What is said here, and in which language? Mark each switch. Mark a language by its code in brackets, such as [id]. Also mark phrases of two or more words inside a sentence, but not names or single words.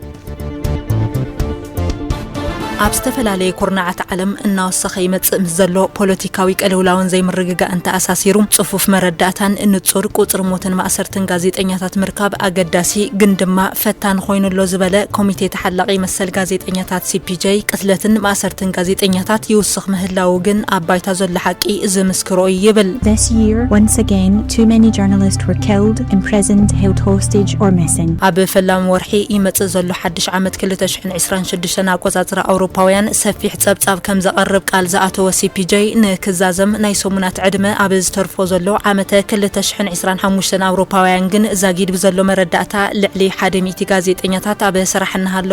[ti] ኣብ ዝተፈላለዩ ኩርናዓት ዓለም እናወሰኸ ይመጽእ ምስ ዘሎ ፖለቲካዊ ቅልውላውን ዘይምርግጋእ እንተኣሳሲሩ ጽፉፍ መረዳእታን ንጹር ቁጽሪ ሞትን ማእሰርትን ጋዜጠኛታት ምርካብ ኣገዳሲ ግን ድማ ፈታን ኮይኑሎ ዝበለ ኮሚቴ ተሓላቒ መሰል ጋዜጠኛታት CPJ ቅትለትን ማእሰርትን ጋዜጠኛታት ይውስኽ ምህላው ግን ኣብ ባይታ ዘሎ ሓቂ ዝምስክሮ ይብል [en] This year once again too many journalists were killed, imprisoned, held hostage or missing [ti] ኣብ ፈላም ወርሒ ይመጽእ ዘሎ ሓድሽ ዓመት 2026 ኣቆጻጽራ ኣውሮፓ ኣውሮፓውያን ሰፊሕ ጸብጻብ ከም ዘቐርብ ቃል ዝኣተወ CPJ ንክዛዘም ናይ ሰሙናት ዕድመ ኣብ ዝተርፎ ዘሎ ዓመተ 2025 ኣውሮፓውያን ግን ዛጊድ ብዘሎ መረዳእታ ልዕሊ 100 ጋዜጠኛታት ኣብ ስራሕ እናሃለዉ